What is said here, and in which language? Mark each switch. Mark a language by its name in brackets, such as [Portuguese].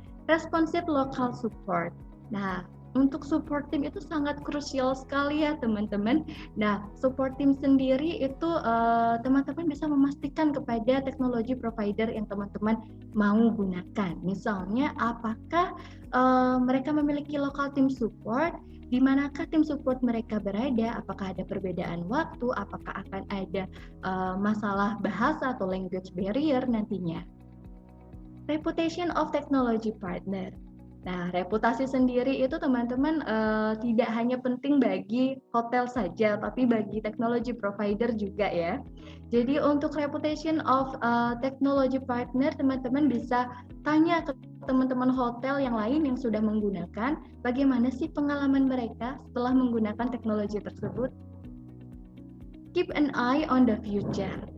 [English] Responsive local support. [Indonesian] Nah, untuk support team itu sangat krusial sekali ya teman-teman. Nah, support team sendiri itu teman-teman bisa memastikan kepada teknologi provider yang teman-teman mau gunakan. Misalnya, apakah mereka memiliki local team support, di manakah tim support mereka berada, apakah ada perbedaan waktu, apakah akan ada masalah bahasa atau language barrier nantinya. [English] Reputation of technology partner. [Indonesian] Nah, reputasi sendiri itu teman-teman tidak hanya penting bagi hotel saja, tapi bagi technology provider juga ya. Jadi untuk reputation of technology partner, teman-teman bisa tanya ke teman-teman hotel yang lain yang sudah menggunakan, bagaimana sih pengalaman mereka setelah menggunakan teknologi tersebut. [English] Keep an eye on the future.